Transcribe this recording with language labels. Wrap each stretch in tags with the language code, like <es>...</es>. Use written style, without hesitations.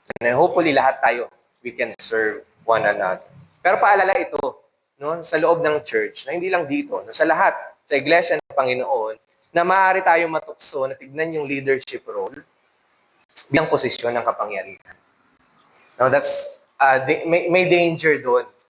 <en>And hopefully</en> <tl>lahat tayo,</tl> <en>we can serve one another.</en> <tl>Pero paalala ito, no, sa loob ng church, na hindi lang dito, no, sa lahat, sa iglesia ng Panginoon, na maaari tayong matukso na tignan yung leadership role bilang posisyon ng kapangyarihan. No, that's may danger doon.</tl>